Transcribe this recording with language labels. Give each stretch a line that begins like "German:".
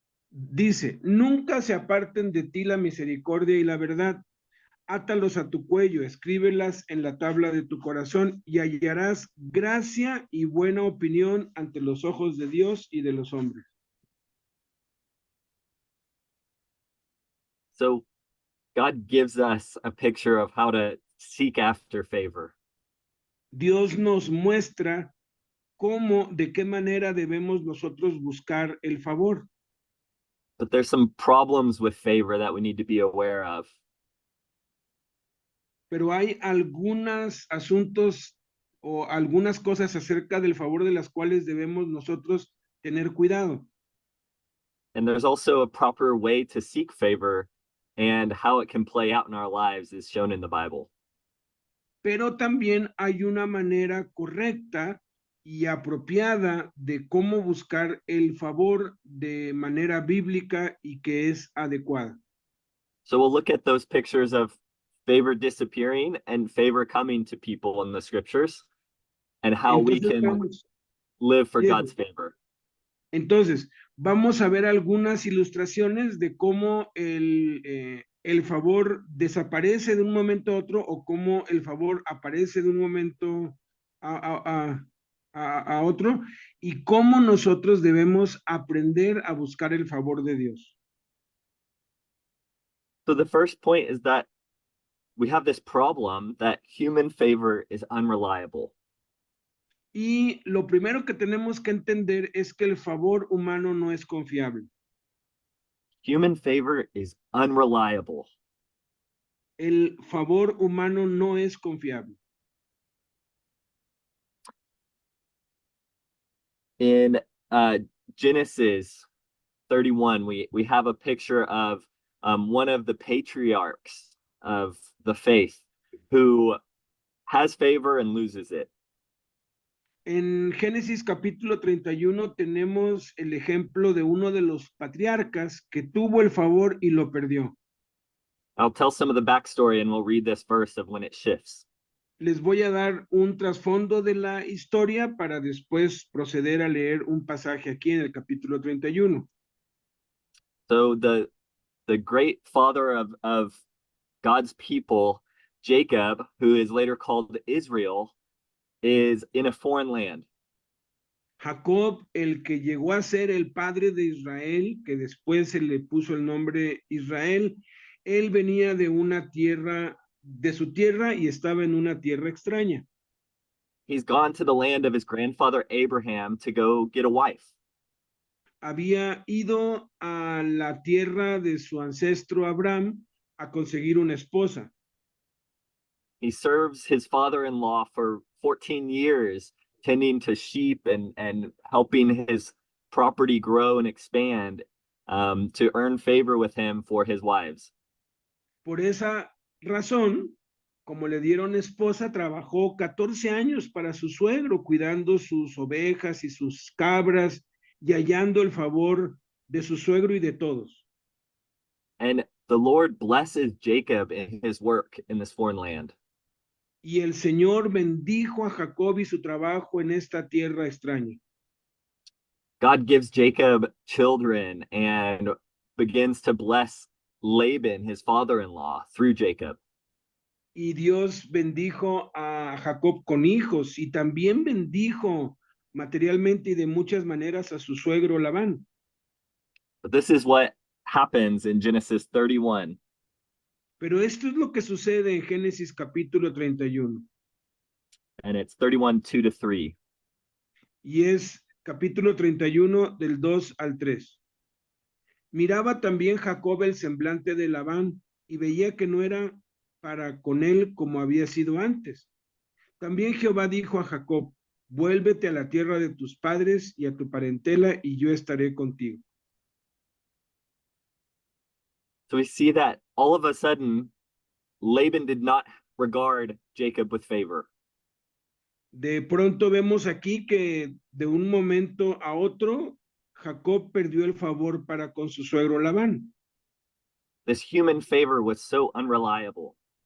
Spanish: Dice, nunca se aparten de ti la misericordia y la verdad. Átalos a tu cuello, escríbelas en la tabla de tu corazón y hallarás gracia y buena opinión ante los ojos de Dios y de los hombres.
English: So God gives us a picture of how to seek after favor.
Spanish: Dios nos muestra de qué manera debemos nosotros buscar el favor.
English: But there's some problems with favor that we need to be aware of.
Spanish: Pero hay algunos asuntos o algunas cosas acerca del favor de las cuales debemos nosotros tener cuidado.
English: And there's also a proper way to seek favor, and how it can play out in our lives is shown in the Bible.
Spanish: Pero también hay una manera correcta y apropiada de cómo buscar el favor de manera bíblica y que es adecuada.
English: So we'll look at those pictures of favor disappearing and favor coming to people in the scriptures, and how we can live for God's favor.
Spanish: Entonces, vamos a ver algunas ilustraciones de cómo el favor desaparece de un momento a otro o cómo el favor aparece de un momento a otro y cómo nosotros debemos aprender a buscar el favor de Dios.
English: So the first point is that we have this problem that human favor is unreliable.
Spanish: Y lo primero que tenemos que entender es que el favor humano no es confiable.
English: Human favor is unreliable.
Spanish: El favor humano no es confiable.
English: In Genesis 31, we have a picture of one of the patriarchs of the faith who has favor and loses it.
Spanish: En Génesis capítulo 31 tenemos el ejemplo de uno de los patriarcas que tuvo el favor y lo perdió.
English: I'll tell some of the backstory and we'll read this verse of when it shifts.
Spanish: Les voy a dar un trasfondo de la historia para después proceder a leer un pasaje aquí en el capítulo 31.
English: So the great father of God's people, Jacob, who is later called Israel, is in a foreign land.
Spanish: Jacob, el que llegó a ser el padre de Israel, que después se le puso el nombre Israel, él venía de una tierra de su tierra y estaba en una tierra extraña.
English: He's gone to the land of his grandfather Abraham to go get a wife.
Spanish: Había ido a la tierra de su ancestro Abraham a conseguir una esposa.
English: He serves his father-in-law for 14 years, tending to sheep and helping his property grow and expand to earn favor with him for his wives.
Spanish: Por esa razón, como le dieron esposa, trabajó 14 años para su suegro, cuidando sus ovejas y sus cabras y hallando el favor de su suegro y de todos.
English: And the Lord blesses Jacob in his work in this foreign land.
Spanish: Y el Señor bendijo a Jacob y su trabajo en esta tierra extraña.
English: God gives Jacob children and begins to bless Laban, his father-in-law, through Jacob.
Spanish: Y Dios bendijo a Jacob con hijos y también bendijo materialmente y de muchas maneras a su suegro Labán.
English: But this is what happens in Genesis 31.
Spanish: Pero esto es lo que sucede en Génesis capítulo 31.
English: And it's 31, 2-3.
Spanish: Y es capítulo 31 del 2 al 3. Miraba también Jacob el semblante de Labán y veía que no era para con él como había sido antes. También Jehová dijo a Jacob, vuélvete a la tierra de tus padres y a tu parentela y yo estaré contigo.
English: So we see that all of a sudden, Laban did not regard Jacob with favor.
Spanish: De pronto vemos aquí que de un momento a otro, Jacob perdió el favor para con su suegro Labán.
English: This human favor was so unreliable.